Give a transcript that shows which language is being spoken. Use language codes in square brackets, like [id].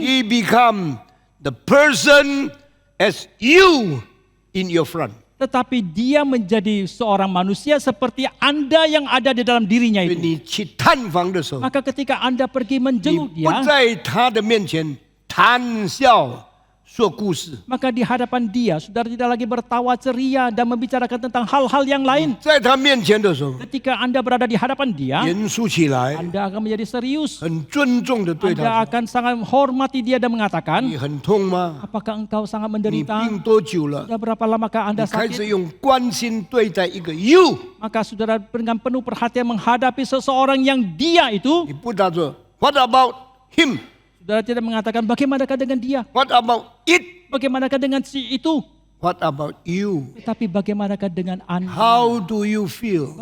[en] He become the person as you in your front. [id] Tetapi dia menjadi seorang manusia seperti Anda yang ada di dalam dirinya [zh] 所以 [id] itu. [zh] 你去探访的时候， [id] Maka ketika Anda pergi [zh] 你 [id] menjenguk [zh] 不 [id] dia, [zh] 在他的面前谈笑说故事， [id] maka di hadapan dia, saudara tidak lagi bertawa ceria dan membicarakan tentang hal-hal yang lain. [zh] 在他面前的时候， [id] Ketika Anda berada di hadapan dia, [zh] 严肃起来， [id] Anda akan menjadi serius. [zh] 很尊重的对 [id] Anda [zh] 他说 [id] akan sangat hormati dia dan：“ [zh] 你 [id] mengatakan, [zh] 很痛吗？ [id] apakah engkau sangat [zh] 你 [id] menderita? [zh] 病多久了？ [id] Sudah berapa lamakah [zh] 你 [id] Anda [zh] 开始 [id] sakit?” [zh] 用关心对待一个 you， [id] Maka saudara dengan penuh perhatian menghadapi seseorang yang dia itu. [zh] 你不打说 [en] What about him？ [id] Saudara tidak mengatakan bagaimanakah dengan dia? [en] What about it？ [id] Bagaimanakah dengan si itu? [en] What about you？ [id] Tetapi bagaimanakah dengan Anda? [en] How do you feel？